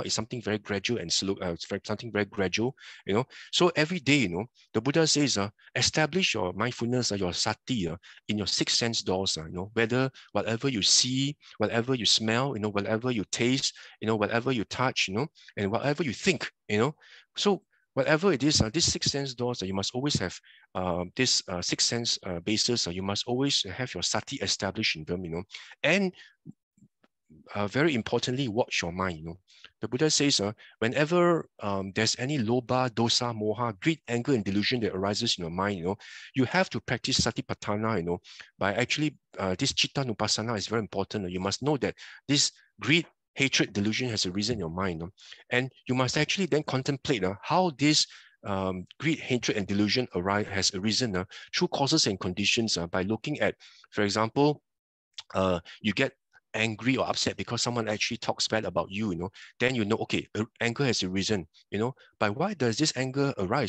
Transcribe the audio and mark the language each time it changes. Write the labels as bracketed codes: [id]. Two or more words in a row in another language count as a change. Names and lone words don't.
[en] is something very gradual and slow, something very gradual, So every day, the Buddha says, establish your mindfulness, your sati, in your six sense doors, whether whatever you see, whatever you smell, whatever you taste, whatever you touch, and whatever you think, So whatever it is, these six sense doors, you must always have this six sense basis. You must always have your sati established in them, and very importantly, watch your mind. The Buddha says, whenever there's any [pi] lobha, dosa, moha, [en] greed, anger, and delusion that arises in your mind, you have to practice satipatthana, by actually this [pi] citta nupassana [en] is very important. You must know that this greed, hatred, delusion has arisen in your mind, and you must actually then contemplate how this greed, hatred, and delusion has arisen through causes and conditions, by looking at, for example, you get angry or upset because someone actually talks bad about you, then okay, anger has arisen, but why does this anger arise?